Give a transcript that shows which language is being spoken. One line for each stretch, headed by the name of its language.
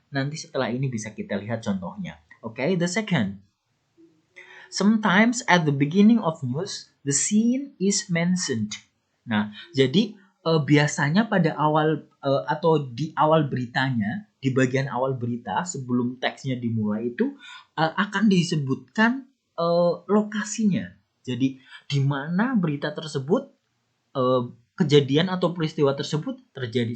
Indonesian: Nanti setelah ini bisa kita lihat contohnya.
English: Okay, the second. Sometimes at the beginning of news, the scene is mentioned.
Indonesian: Nah, jadi biasanya pada awal atau di awal beritanya, di bagian awal berita sebelum teksnya dimulai itu akan disebutkan lokasinya. Jadi di mana berita tersebut kejadian atau peristiwa tersebut terjadi.